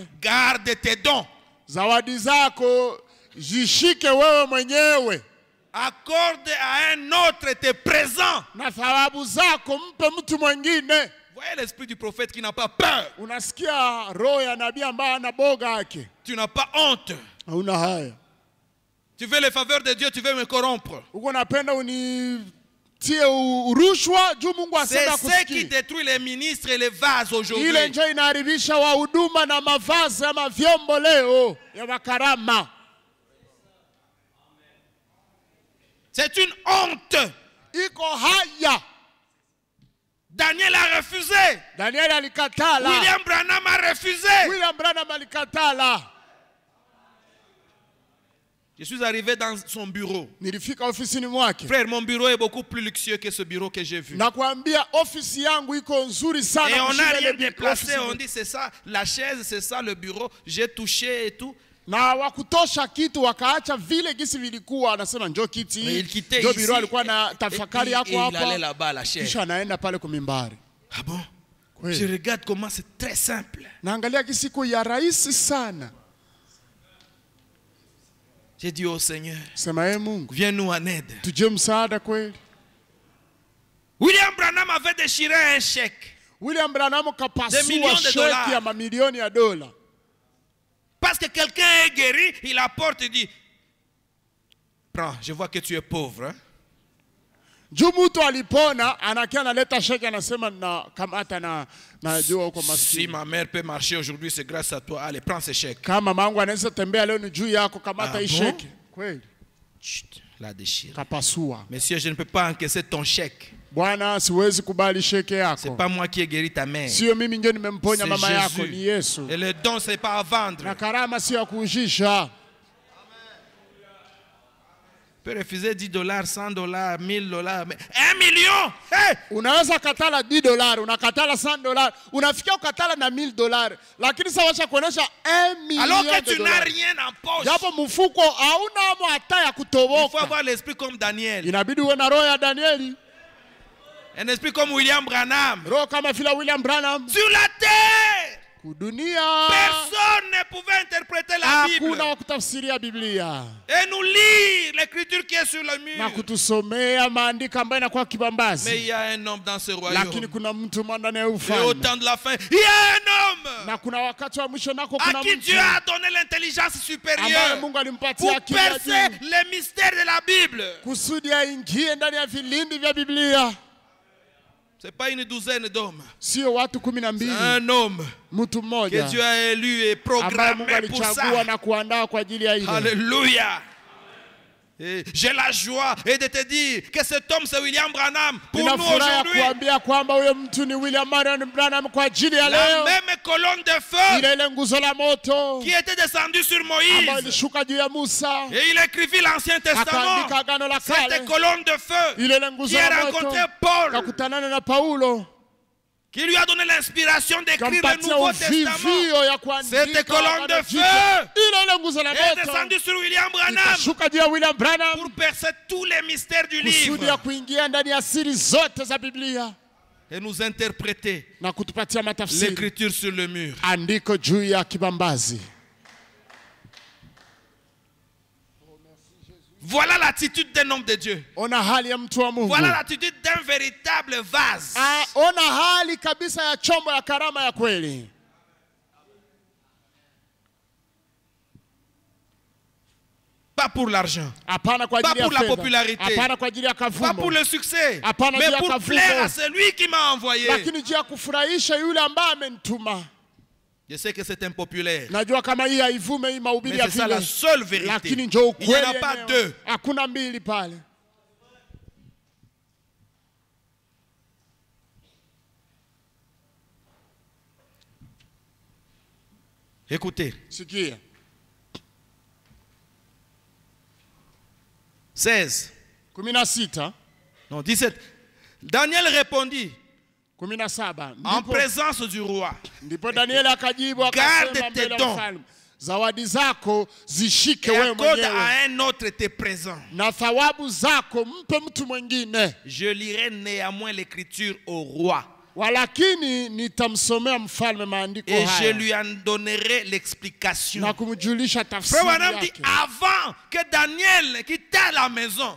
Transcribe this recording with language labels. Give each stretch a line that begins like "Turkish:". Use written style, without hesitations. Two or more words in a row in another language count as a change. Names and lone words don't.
French: garde tes dons.
Swahili: zawadi zako zishike wewe mwenyewe,
French: Accorde à un autre tes présents.
Swahili: na thawabu zako mpe mtu mwingine.
French: Voyez l'esprit du prophète qui n'a pas peur.
Swahili: Unasikia roho ya nabii ambaye ana boga yake,
French: Tu n'as pas honte.
Swahili: hauna haya.
French: Tu veux les faveurs de Dieu, tu veux me corrompre.
Swahili: Uko napenda unitie urushwa juu Mungu
French: C'est
Swahili: asema
French: ce qui
Swahili: kusikia.
French: détruit les ministres et les vases aujourd'hui.
Swahili: Ile ndio inaharibisha wahuduma na mavazi ama vyombo leo ya makarama.
French: C'est une honte.
Swahili: Iko haya.
French: Daniel a refusé.
Swahili: Daniel alikatala.
French: William Branham a refusé.
Swahili: William Branham alikatala.
French: Je suis arrivé dans son bureau.
Swahili: Nilifika ofisini mwake.
French: Frère, mon bureau est beaucoup plus luxueux que ce bureau que j'ai vu.
Swahili: Nakwambia ofisi yangu iko nzuri sana.
French: Et on n'a rien
Swahili: kushika ile
French: déplacé.
Swahili: ofisi.
French: On dit c'est ça, la chaise, c'est ça le bureau. J'ai touché et tout.
Swahili: Na wakutosha kitu wakaacha vile gisi vilikuwa, anasema njoo kiti.
French: Mais il quittait
Swahili: Njoo
French: ici.
Swahili: biro alikuwa na tafakari yako
French: Et il allait
Swahili: hapa.
French: là-bas, la chaise.
Swahili: Kisha anaenda pale kwa mimbari.
French: Ah bon? Oui. Je regarde comment c'est très simple.
Swahili: Naangalia gisi iko ya rahisi sana.
French: J'ai dit au Seigneur,
Swahili: Sema Mungu,
French: viens-nous en aide.
Swahili: tujie msaada kweli.
French: William Branham avait déchiré un chèque.
Swahili: William Branham
French: Des
Swahili: kapasua
French: millions de dollars.
Swahili: sheki ya mamilioni ya dola.
French: Parce que quelqu'un est guéri, il apporte et dit, prends, je vois que tu es pauvre. Hein?
Swahili: Juu mtu alipona, anakia analeta sheki anasema na kamata na jua uko
French: Si
Swahili: maskini.
French: ma mère peut marcher aujourd'hui, c'est grâce à toi. Allez, prends ce chèque.
Swahili: Kama mangu anaweza tembea leo ni juu yako, kamata
French: Ah
Swahili: hii
French: bon?
Swahili: sheki. Kweli.
French: Chut, la déchire.
Swahili: Kapasua.
French: Monsieur, je ne peux pas encaisser ton chèque.
Swahili: Bwana, siwezi kubali sheki yako.
French: C'est pas moi qui ai guéri ta mère.
Swahili: Sio mimi ndio nimemponya
French: C'est
Swahili: mama yako,
French: Jésus.
Swahili: ni Yesu.
French: Et le don, c'est pas à vendre.
Swahili: Na karama sio ya kuujisha.
French: Tu peux refuser $10, $100, $1000, mais $1 million. Hey!
Swahili: Unaweza katala $10, unakatala $100, unafikia ukatala na $1000, lakini sasa wacha kuonesha $1
French: Alors
Swahili: million.
French: que tu n'as rien en poche.
Swahili: Japo mfuko hauna amo hata ya
French: Il faut
Swahili: kutoboka.
French: avoir l'esprit comme Daniel.
Swahili: Inabidi uwe na roho ya Danieli,
French: Un esprit comme William Branham.
Swahili: roho kama vile William Branham.
French: Sur la terre,
Swahili: Kudunia
French: personne ne pouvait interpréter la Bible
Swahili: hakuna wa kutafsiria Biblia
French: et nous lire l'écriture qui est sur le mur.
Swahili: na kutusomea maandiko ambayo inakuwa
French: Mais
Swahili: kibambazi,
French: il y a un homme dans ce
Swahili: lakini
French: royaume.
Swahili: kuna mtu ndani ya
French: Et au
Swahili: ufalme,
French: temps de la fin, il y a un homme
Swahili: na kuna wakati wa mwisho nako
French: à
Swahili: kuna
French: qui
Swahili: mtu
French: Dieu a donné l'intelligence
Swahili: ambaye
French: supérieure
Swahili: Mungu alimpatia
French: pour
Swahili: akili ya
French: percer
Swahili: juu
French: les mystères de la Bible.
Swahili: kusudi aingie ndani ya vilindi vya Biblia.
French: Ce n'est pas une douzaine d'hommes.
Swahili: Sio watu 12,
French: C'est un homme
Swahili: mtu
French: que
Swahili: mmoja
French: Dieu a élu et
Swahili: ambaye Mungu
French: programmé pour
Swahili: alichagua
French: ça.
Swahili: na kuandaa kwa ajili ya ile.
French: Alléluia. Et j'ai la joie et de te dire que cet homme c'est William Branham pour
Swahili: Nina
French: nous
Swahili: furaha ya
French: aujourd'hui.
Swahili: kuambia kwamba huyo mtu ni William Marion Branham kwa ajili ya
French: La
Swahili: leo.
French: même colonne de feu
Swahili: Ile nguzo la moto
French: qui était descendue sur
Swahili: ambayo
French: Moïse.
Swahili: ilishuka juu ya Musa,
French: Et il écrivit l'Ancien Testament.
Swahili: akaandika agano la
French: Cette
Swahili: kale.
French: colonne de feu
Swahili: Ile
French: qui
Swahili: nguzo
French: a
Swahili: la moto
French: rencontré Paul,
Swahili: kakutanana na Paulo,
French: qui lui a donné l'inspiration d'écrire le
Swahili: kampatia
French: Nouveau Testament.
Swahili: uvivio ya
French: Cette
Swahili: kuandika
French: colonne de
Swahili: agano
French: feu
Swahili: jipya. Ile nguzo la
French: est
Swahili: moto
French: descendue sur William Branham
Swahili: ikashuka juu ya William Branham
French: pour percer tous les mystères du
Swahili: kusudi ya
French: livre
Swahili: kuingia ndani ya siri zote za Biblia
French: et nous interpréter
Swahili: na kutupatia matafsiri
French: l'écriture sur le mur.
Swahili: andiko juu ya kibambazi.
French: Voilà l'attitude d'un homme de Dieu.
Swahili: Ona hali ya mtu wa Mungu.
French: Voilà l'attitude d'un véritable vase.
Swahili: Ona hali kabisa ya chombo ya karama ya kweli.
French: Pas pour l'argent,
Swahili: Hapana kwa
French: Pas
Swahili: ajili ya
French: pour la
Swahili: fedha.
French: popularité.
Swahili: Hapana kwa ajili ya
French: pas pour
Swahili: kavumo.
French: le succès,
Swahili: Hapana
French: mais
Swahili: juu ya
French: pour
Swahili: kavumo.
French: plaire à celui qui m'a envoyé.
Swahili: Lakini juu ya kufurahisha yule ambaye amenituma.
French: Je sais que c'est impopulaire,
Swahili: Najua kama hii haivume hii mahubiri
French: mais
Swahili: ya
French: c'est ça la
Swahili: vile.
French: seule vérité.
Swahili: Lakini njoo
French: Il n'y en
Swahili: ukweli
French: a pas
Swahili: yenyewe.
French: deux.
Swahili: Hakuna mbili pale.
French: Écoutez,
Swahili: Sikia.
French: 16,
Swahili: 16,
French: non 17. Daniel répondit
Swahili: 17.
French: en présence du roi.
Swahili: Ndipo Danieli akajibu
French: Garde
Swahili: akasema
French: tes
Swahili: mbele ya
French: dons.
Swahili: mfalme, zawadi zako zishike
French: Et
Swahili: wewe
French: accorde
Swahili: mwenyewe
French: à un autre tes présents.
Swahili: na thawabu zako mpe mtu mwingine,
French: Je lirai néanmoins l'écriture au roi
Swahili: walakini nitamsomea mfalme maandiko
French: et je
Swahili: haya
French: lui en donnerai l'explication.
Swahili: na kumjulisha
French: Frère
Swahili: tafsiri
French: Branham dit
Swahili: yake.
French: avant que Daniel quitte la maison,